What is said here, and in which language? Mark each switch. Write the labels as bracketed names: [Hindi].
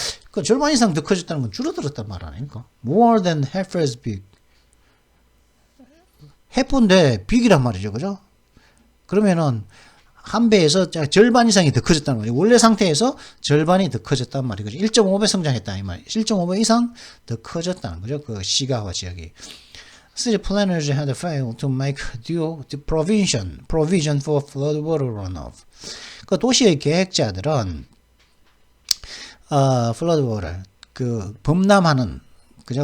[Korean] 그 절반 이상 더 커졌다는 건 줄어들었단 말 아닙니까? [English] more than half as big. [Korean] half인데 big이란 말이죠. 그죠? 그러면은 한 배에서 절반 이상이 더 커졌다는 거죠. 원래 상태에서 절반이 더 커졌단 말이죠. 1.5배 성장했다 이 말이에요. 1.5배 이상 더 커졌다는 거죠. 그 시가화 지역이. [English] City planners had failed to make due provision for flood water runoff. [Korean] 그 도시의 계획자들은 flood water, 그 범람하는, 그죠?